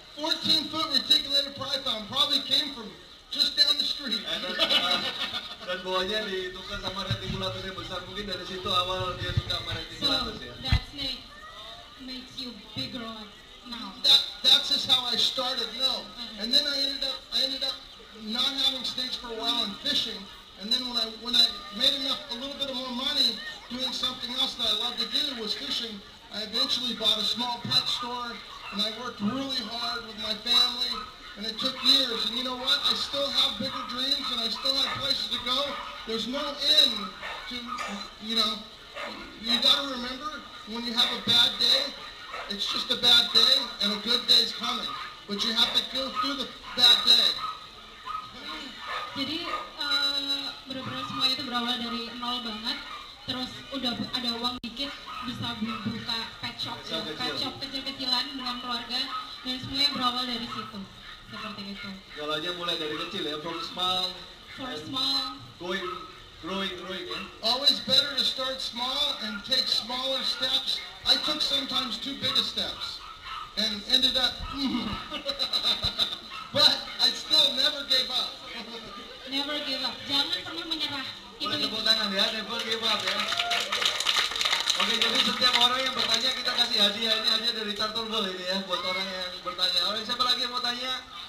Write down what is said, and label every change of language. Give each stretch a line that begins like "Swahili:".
English: 14-foot reticulated python probably came from just down the street.
Indonesian: Dan buahnya ditukar sama reticulatus yang besar, mungkin dari situ awal dia suka sama
English: So
Indonesian: reticulatus ya.
English: that snake makes you bigger now. That's just how I started. No, and then I ended up not having snakes for a while and fishing. And then when I made a little bit of more money doing something else that I love to do was fishing, I eventually bought a small pet store, and I worked really hard with my family, and it took years. And you know what? I still have bigger dreams, and I still have places to go. There's no end to, you know, you got to remember when you have a bad day, it's just a bad day, and a good day's coming. But you have to go through the bad day.
Indonesian: Jadi benar-benar semua itu berawal dari nol banget. Terus udah ada uang dikit bisa buka pet shop kecil-kecilan dengan keluarga, dan semuanya berawal dari situ. Seperti itu. Galanya mulai dari kecil ya,
English: from small, growing
Indonesian: ya.
English: Always better to start small and take smaller steps. I took sometimes too big of steps and ended up, but I still never gave up. Never give up.
Indonesian: Jangan pernah menyerah. Boleh tepuk tangan ya,
English: never give up
Indonesian: ya. Oke, jadi setiap orang yang bertanya kita kasih hadiah. Ini hadiah dari Turtle Ball ini ya, buat orang yang bertanya. Orang siapa lagi yang mau tanya?